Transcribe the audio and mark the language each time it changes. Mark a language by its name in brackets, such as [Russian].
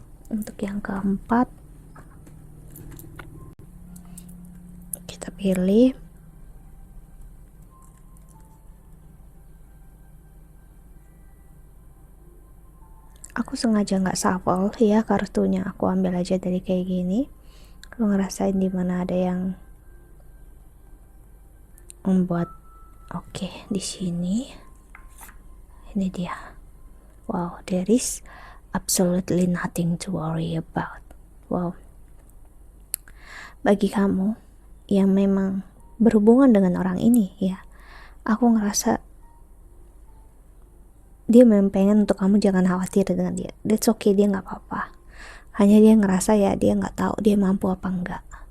[Indonesian] Untuk yang keempat kita pilih aku sengaja nggak shuffle ya kartunya, aku ambil aja dari kayak gini. Aku ngerasain dimana ada yang membuat oke, di sini ini dia. [English] Wow, there is absolutely nothing to worry about. [Indonesian] Wow, bagi kamu yang memang berhubungan dengan orang ini ya, aku ngerasa dia memang pengen untuk kamu jangan khawatir dengan dia. [English] That's okay, [Indonesian] dia nggak apa-apa. Hanya dia ngerasa ya dia nggak tahu dia mampu apa enggak.